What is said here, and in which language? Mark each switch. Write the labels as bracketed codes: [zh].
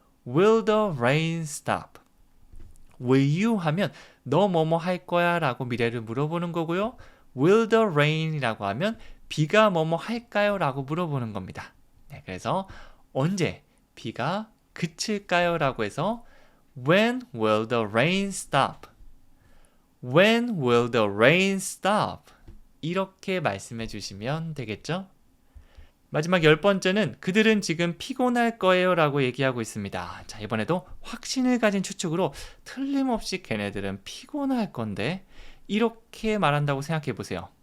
[en] Will the rain stop? Will you [ko] 하면 너 뭐뭐 할 거야? 라고 미래를 물어보는 거고요. [en] Will the rain [ko] 이라고 하면 비가 뭐뭐 할까요? 라고 물어보는 겁니다. 네, 그래서 언제 비가 그칠까요? 라고 해서 [en] When will the rain stop? When will the rain stop? [ko] 이렇게 말씀해 주시면 되겠죠? 마지막 10번째는 그들은 지금 피곤할 거예요 라고 얘기하고 있습니다. 자, 이번에도 확신을 가진 추측으로 틀림없이 걔네들은 피곤할 건데 이렇게 말한다고 생각해 보세요.